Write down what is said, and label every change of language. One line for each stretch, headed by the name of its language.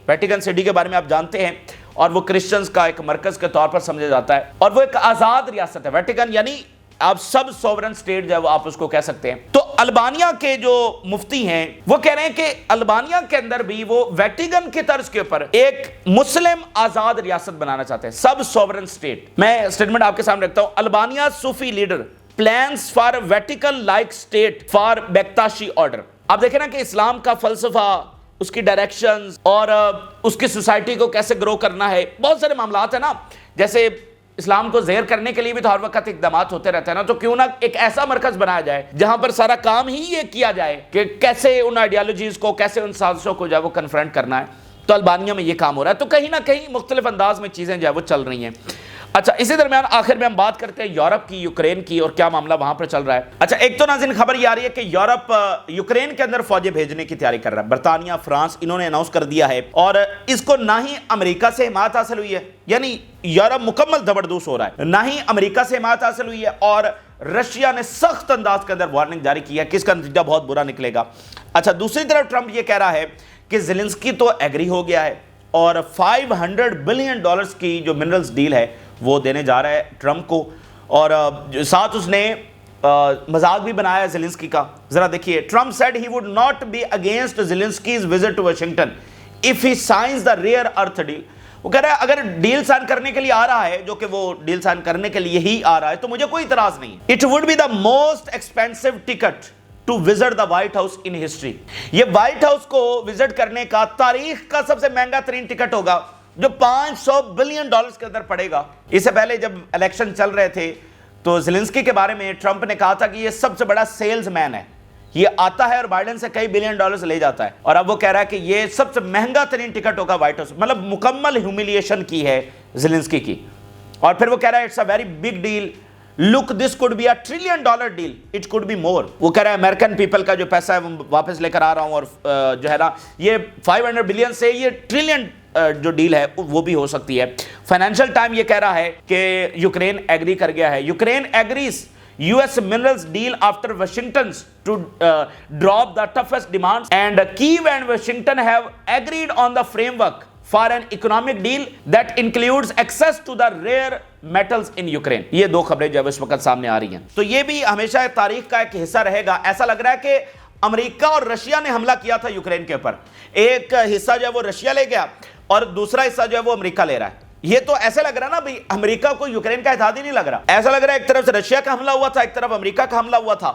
Urdu: Vatican city کے بارے میں آپ جانتے ہیں، اور وہ کرسچنز کا ایک مرکز کے طور پر سمجھا جاتا ہے، اور وہ ایک آزاد ریاست ہے. ویٹیکن یعنی آپ سب سوورن سٹیٹ جو ہے آپ اس کو کہہ سکتے ہیں. تو البانیا کے جو مفتی ہیں وہ کہہ رہے ہیں کہ البانیا کے اندر بھی وہ ویٹیکن کی طرز کے اوپر ایک مسلم آزاد ریاست بنانا چاہتے ہیں, سب سوورن سٹیٹ. میں اسٹیٹمنٹ آپ کے سامنے رکھتا ہوں.
English: Albania Sufi leader plans for Vatican like state for Bektashi order.
Urdu: آپ دیکھیں نا کہ اسلام کا فلسفہ, اس کی ڈائریکشنز اور اس کی سوسائٹی کو کیسے گرو کرنا ہے, بہت سارے معاملات ہیں نا. جیسے اسلام کو زہر کرنے کے لیے بھی تو ہر وقت اقدامات ہوتے رہتے ہیں نا, تو کیوں نہ ایک ایسا مرکز بنایا جائے جہاں پر سارا کام ہی یہ کیا جائے کہ کیسے ان آئیڈیالوجیز کو, کیسے ان سازشوں کو جو ہے وہ کنفرنٹ کرنا ہے. تو البانیا میں یہ کام ہو رہا ہے. تو کہیں نہ کہیں مختلف انداز میں چیزیں جو ہے وہ چل رہی ہیں. اچھا, اسی درمیان آخر میں ہم بات کرتے ہیں یورپ کی, یوکرین کی, اور کیا معاملہ وہاں پر چل رہا ہے. اچھا, ایک تو ناظرین خبر یہ آ رہی ہے کہ یورپ یوکرین کے اندر فوجیں بھیجنے کی تیاری کر رہا ہے. برطانیہ, فرانس, انہوں نے اناؤنس کر دیا ہے, اور اس کو نہ ہی امریکہ سے حمایت حاصل ہوئی ہے, یعنی یورپ مکمل زبردست ہو رہا ہے, نہ ہی امریکہ سے حمایت حاصل ہوئی ہے, اور رشیا نے سخت انداز کے اندر وارننگ جاری کی ہے کہ اس کا نتیجہ بہت برا نکلے گا. اچھا, دوسری طرف ٹرمپ یہ کہہ رہا ہے کہ زیلنسکی تو ایگری ہو گیا ہے اور $500 بلین کی جو منرلز ڈیل ہے وہ دینے جا رہا ہے ٹرمپ کو, اور ساتھ اس نے مذاق بھی بنایا زیلنسکی کا. ذرا دیکھیے,
English: Trump said he would not be against Zelensky's visit to Washington if he signs the rare earth deal.
Urdu: وہ کہہ رہا ہے اگر ڈیل سائن کرنے کے لیے آ رہا ہے, جو کہ وہ ڈیل سائن کرنے کے لیے ہی آ رہا ہے, تو مجھے کوئی اعتراض نہیں.
English: It would be the most expensive ticket to visit the White House in history.
Urdu: یہ وائٹ ہاؤس کو وزٹ کرنے کا تاریخ کا سب سے مہنگا ترین ٹکٹ ہوگا, جو $500 بلین کے اندر پڑے گا. اس سے پہلے جب الیکشن چل رہے تھے تو زیلنسکی کے بارے میں ٹرمپ نے کہا تھا کہ یہ سب سے بڑا سیلز مین ہے, یہ آتا ہے اور بائیڈن سے کئی $بلین لے جاتا ہے, اور اب وہ کہہ رہا ہے کہ یہ سب سے مہنگا ترین ٹکٹ ہوگا وائٹ ہاؤس. مطلب مکمل ہیوملیشن کی ہے زیلنسکی کی. اور پھر وہ کہہ رہا ہے
English: It's a very big deal, look this could be a $1 trillion deal, it could be more.
Urdu: وہ کہہ رہا ہے امریکن پیپل کا جو پیسہ ہے وہ واپس لے کر آ رہا ہوں, اور جو ہے نا یہ 500 بلین سے یہ ٹریلین جو ڈیل ہے وہ بھی ہو سکتی ہے. فائنینشل ٹائم یہ کہہ رہا ہے کہ یوکرین ایگری کر گیا ہے.
English: Ukraine agrees US minerals deal after Washington's to drop the toughest demands, and Kyiv and Washington have agreed on the framework for an economic deal that includes access to the rare metals in Ukraine.
Urdu: یہ دو خبریں جو اس وقت سامنے آ رہی ہیں. تو یہ بھی ہمیشہ تاریخ کا ایک حصہ رہے گا. ایسا لگ رہا ہے کہ امریکہ اور رشیا نے حملہ کیا تھا یوکرین کے اوپر, ایک حصہ جو ہے وہ رشیا لے گیا اور دوسرا حصہ جو ہے وہ امریکہ لے رہا ہے. یہ تو ایسے لگ رہا ہے نا بھئی امریکہ کو یوکرین کا اتحاد ہی نہیں لگ رہا. ایسا لگ رہا ہے ایک طرف سے رشیا کا حملہ ہوا تھا, ایک طرف امریکہ کا حملہ ہوا تھا.